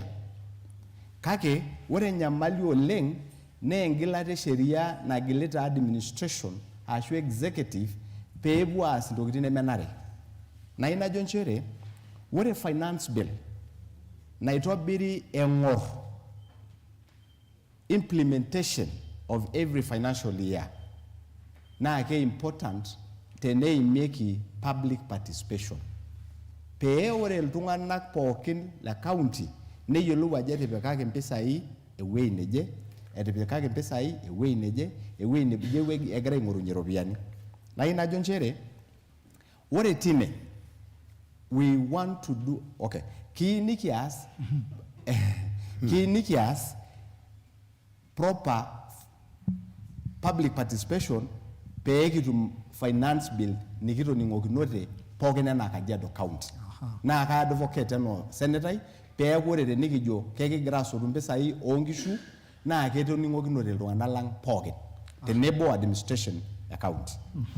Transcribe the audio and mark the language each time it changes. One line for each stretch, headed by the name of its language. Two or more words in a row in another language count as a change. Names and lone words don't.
Masai: Kake ore nyamali oleng naa engilata sheria nagilita administration ashu executive peepuo aas intokitin nemenare. Na inajo nchere ore
English: finance bill
Masai: naitobiri eng'or
English: implementation of every financial year
Masai: naa ke important teneimieki
English: public participation.
Masai: Pee ore iltung'anak pookin le county neyiolou ajo etipikaki mpisai ewueji neje, etipikaki mpisai ewueji neje, ewueji neje egira aing'orunye iropiyiani.
English: Na inajo nchere ore tine we want to do okay.
Masai: Kiinikias
English: proper public participation
Masai: pee kitum
English: finance bill
Masai: nikitoning'okinote pookin enaa Kajiado County. Naa ka advocate eno senatai pee ore tenikijo kekigira asotu mpisai oonkishu naa ketoning'okinote iltung'anak lang pookin tenebo administration e county.